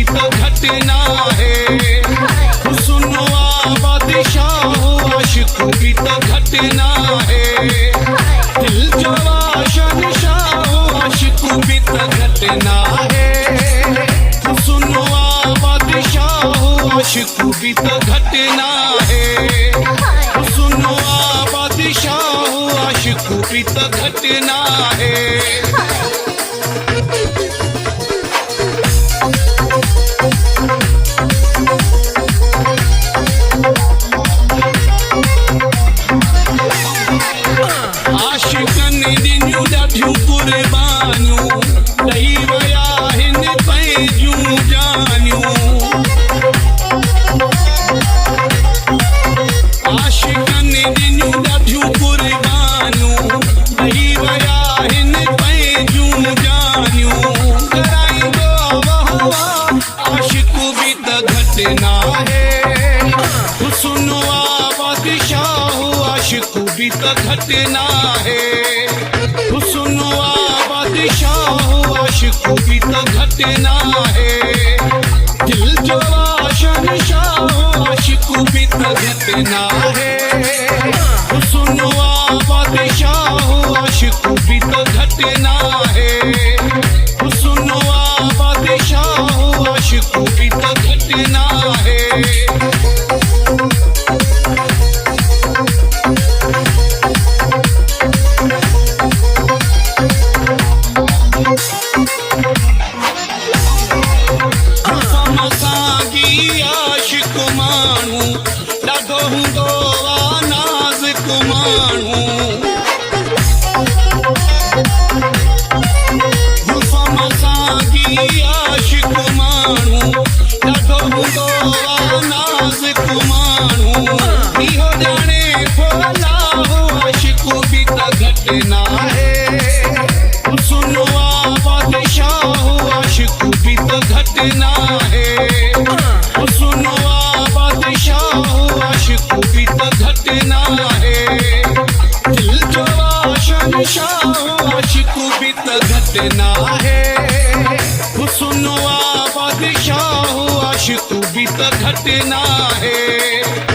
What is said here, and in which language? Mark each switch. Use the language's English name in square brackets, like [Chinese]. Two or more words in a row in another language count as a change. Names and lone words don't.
[Hindi] तो घटना है, सुनो बादशाह आशिक भी तो घटना है, [Sindhi] दिल जो शहंशाह [Hindi] आशिक भी तो घटना है, सुनो बादशाह आशिक भी तो घटना है, सुनो बादशाह आशिक भी तो घटना है। [Sindhi] आशिकन दिन्यू ॾाढियूं कुर्बानियूं ॾेई विया हिन पंहिंजूं जानियूं, आशिकन दिन्यू ॾाढियूं कुर्बानियूं ॾेई विया हिन पंहिंजूं जानियूं, कराईंदो वहवा आशिक बि त घटना है, सुनो [Hindi] बादशाह आशिक भी तो घटना है, सुनो बादशाह आशिक भी तो घटना है, [Sindhi] दिल जो शहंशाह [Hindi] आशिक भी तो घटना है, सुनो बादशाह आशिक भी तो घटना है, सुनो बादशाह आशिक भी तो घटना है। [Sindhi] आशिक माण्हू ॾाढो हूंदो आहे नाज़ुक माण्हू, आशिक माण्हू ॾाढो हूंदो आहे नाज़ुक माण्हू, इहो ॼाणे फौलाह आशिक बि त घटना [Hindi] है, सुनो बादशाह आशिक भी तो घटना है, सुनो बादशाह आशिक भी तो घटना है, [Sindhi] दिल जो शहंशाह [Hindi] आशिक भी तो घटना है, सुनो बादशाह आशिक भी तो घटना है।